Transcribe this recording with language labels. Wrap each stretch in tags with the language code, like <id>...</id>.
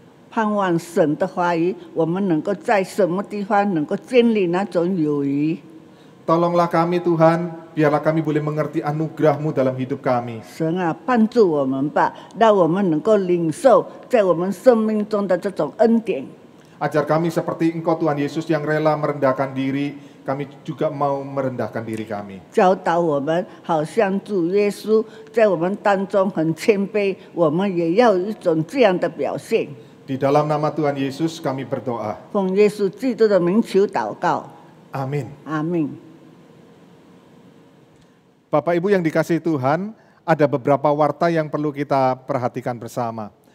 <zh>盼望神的话语，我们能够在什么地方能够建立那种友谊。</zh> <id>Tolonglah kami Tuhan, biarlah kami boleh mengerti anugerah-Mu dalam hidup kami.</id> <zh>神啊，帮助我们吧，让我们能够领受在我们生命中的这种恩典。</zh> <id>Ajar kami seperti Engkau Tuhan Yesus yang rela merendahkan diri, kami juga mau merendahkan diri kami.</id> <zh>教导我们，好像主耶稣在我们当中很谦卑，我们也要有一种这样的表现。</zh> <id>Di dalam nama Tuhan Yesus kami berdoa.</id> <zh>奉耶稣基督的名求祷告，</zh> <id>Amin.</id> <zh>阿门。</zh> <id>Bapak Ibu yang dikasihi Tuhan, ada beberapa warta yang perlu kita perhatikan bersama.</id>